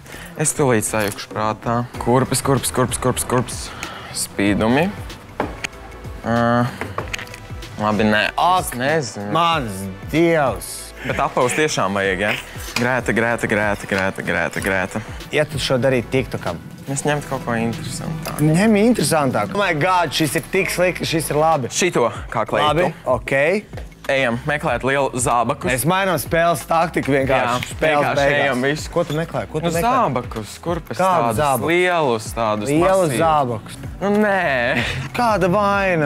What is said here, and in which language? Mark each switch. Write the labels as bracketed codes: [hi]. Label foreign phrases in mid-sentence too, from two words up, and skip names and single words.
[lv] Es tūlīt sajukšu prātā. Kurpes. Spīdumi. Labi, nē. Es nezinu. Mans Dievs! Bet apaus tiešām vajag, ja? Grēta. Ja tu šo darītu TikTokam? Es ņemtu kaut ko interesantāku. Ņem interesantāku. [en] Oh my God, [lv] šis ir tik slikti, šis ir labi. Šito kā kleitu. Labi, ok. Ejam meklēt lielu zābakus. Es mainām spēles taktiku vienkārši. Vienkārši ejam visu. Ko tu meklē? Zābakus, kurpes Kādu tādus zābakus? lielus, tādus Lielus zābakus. Nē. Kāda vaina?